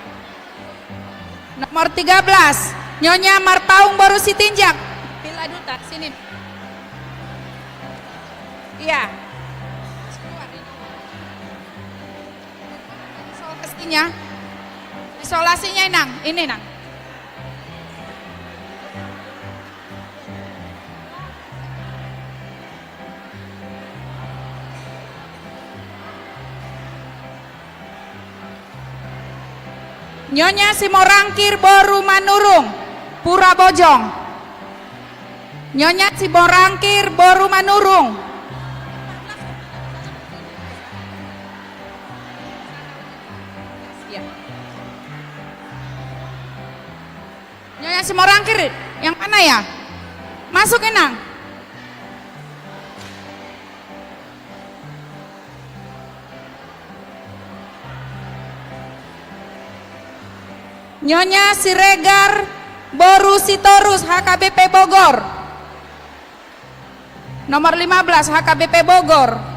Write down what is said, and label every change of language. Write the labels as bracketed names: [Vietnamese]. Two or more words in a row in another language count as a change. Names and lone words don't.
[Indonesian] Nomor 13, Nyonya Marpaung Boru Sitinjak. Villa Duta, sini. Iya. Isolasinya Inang, ini Nang. Nyonya Simorangkir Boru Manurung, Pura Bojong. Nyonya Simorangkir Boru Manurung. Ya. Nyonya Simorangkir, yang mana ya? Masuk Inang. Nyonya Siregar Boru Sitorus HKBP Bogor. Nomor 15 HKBP Bogor.